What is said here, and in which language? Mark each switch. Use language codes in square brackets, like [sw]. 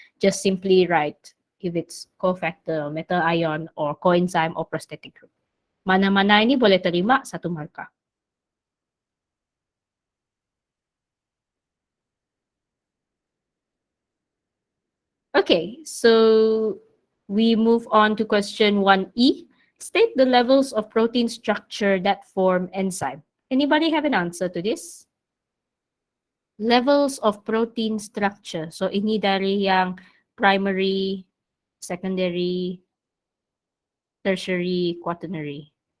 [en] Just simply write if it's cofactor, metal ion, or coenzyme, or prosthetic group. [ms] Mana-mana ini boleh terima satu markah. [en] Okay, so we move on to question 1E. State the levels of protein structure that form enzyme. Anybody have an answer to this? Levels of protein structure. [ms] So ini dari yang [en] primary, secondary, tertiary, quaternary.